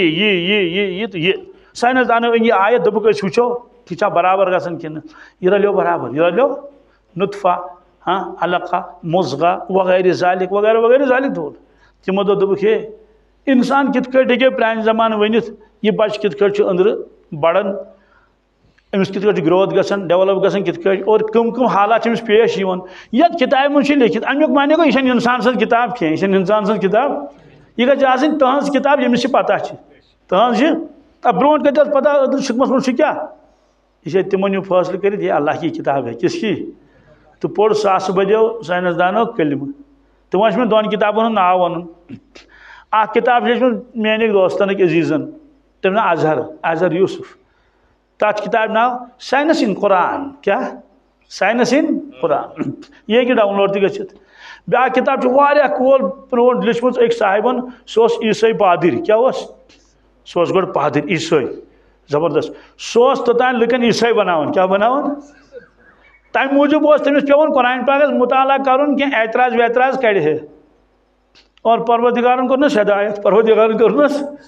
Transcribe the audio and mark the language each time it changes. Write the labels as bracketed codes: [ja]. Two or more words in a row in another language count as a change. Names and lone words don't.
[ks] یہ تو یہ سائنس دانو أنۍ یہِ آیت دوٚپُکھ أسۍ وٕچھو یہِ چھا برابر گژھان کِنہٕ یہِ رلیو برابر یہِ رلیو نطفہ علقہ مضغہ وغیرہ ذالک وغیرہ وغیرہ ذالک دول تِمو دوٚپُکھ ہے انسان کِتھ کٲٹھۍ ہیٚکہِ پرٛانہِ زمانہٕ ؤنِتھ یہ بچہ کت کٹ اندر بڑان امس کت کٹ گروتھ گژھان ڈیولپ گژھان کت کٹ اور کم کم حالات امس پیش یوان یت کتاب من لکھت امیک معنی گو یہ انسان سن کتاب کی یہ انسان سن کتاب یہ گژھِ آسٕنۍ تہنٛز کتاب ییٚمِس یہِ پتہ چھِ تہنٛز چھِ برونٛٹھ کتہِ ٲس پتہ أدرٕ شِکمس منٛز چھُ کیٛاہ یہ چھِ تِمن یہِ فٲصلہٕ کٔرِتھ [ur] یہ اللہ کی کتاب ہے کس کی [ks] تو پوٚر ساسہٕ بٔدیو ساینسدانو کلمہٕ تِمو چھِ مےٚ دۄن کتابن ہُنٛد ناو ونُن اکھ کتاب چھِ لیچھمٕژ میٛانہِ دوستن عزیٖزن تٔمۍ ناو اظہر یوٗسف تتھ کتاب ناو سائنس ان قرآن کیا سائنس ان قرآن یہ ہیٚکہِ ڈاؤن لوڈ تہِ گٔژھِتھ بیٛاکھ کتاب چھِ واریاہ کول پرٛون لیچھمٕژ أکۍ صاحبن سُہ اوس عیٖسٲے پادٕرۍ کیٛاہ اوس سُہ اوس گۄڈٕ پادٕرۍ عیٖسٲے زبردست سُہ اوس توٚتانۍ لُکن عیٖسٲے بناوان کیٛاہ بناوان تمہِ موٗجوٗب اوس تٔمِس پیٚوان قرآن پاکس مطالعہ کرُن کینٛہہ اعتراض ویتراض کڑِ ہے اور پروردگارن کوٚرنس ہدایت پروردگارن کوٚرنس